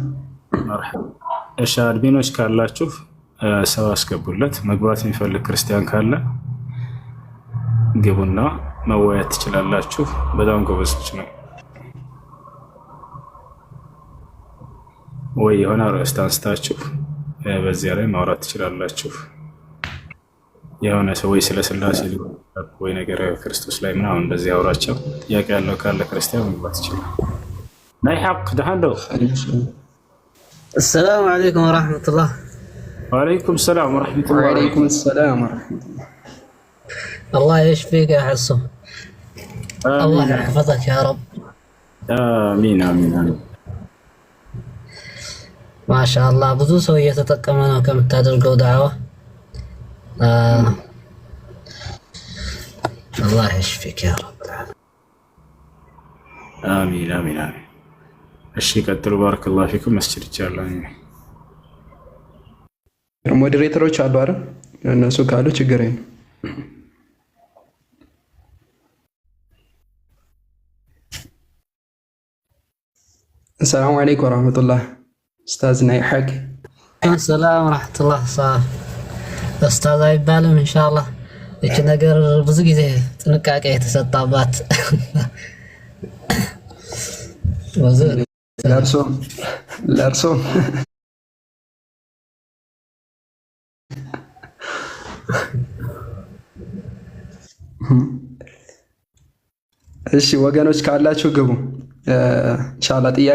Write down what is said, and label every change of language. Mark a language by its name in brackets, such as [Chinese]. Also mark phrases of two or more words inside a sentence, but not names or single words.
[Amharic] መርሐባ። እሺ አድሚኖች ካላችሁ ሰው አስገቡለት። መግባት የሚፈልግ ክርስቲያን ካለ ግቡና መወያየት ትችላላችሁ። በጣም ጎበዞች ነው። ወይ የሆነ ርዕስ አንስታችሁ በዚያ ላይ ማውራት ትችላላችሁ። የሆነ ሰው ወይ ስለ ስላሴ ወይ ነገር ክርስቶስ ላይ ምናምን እንደዚህ አውራቸው። ጥያቄ ያለው ካለ ክርስቲያን መግባት ይችላል። [Tigrinya] ናይ ሐቅ ደሃንዶ [Arabic] السلام عليكم ورحمة الله. وعليكم السلام ورحمة الله. وعليكم السلام ورحمة الله. الله يشفيك يا حسو. الله يحفظك يا رب. آمين آمين آمين. ما شاء الله [Amharic] ብዙ ሰው እየተጠቀመ ነው ከምታደርገው ዳዕዋ። [Arabic] الله يشفيك يا رب العالمين. آمين آمين آمين. [Amharic] እሺ ቀጥሉ። [Arabic] بارك الله فيكم። [Amharic] መስጂድ ይቻላል። ሞዴሬተሮች አሉ አይደል? እነሱ ካሉ ችግር የለም። [Arabic] السلام عليكم ورحمة الله. أستاذ ناي حق. السلام ورحمة الله. صار أستاذ [Amharic] አይባልም ኢንሻአላህ። እቺ ነገር ብዙ ጊዜ ጥንቃቄ የተሰጣባት ለእርሶ እሺ ወገኖች ካላችሁ ግቡ። ኢንሻአላህ ጥያቄ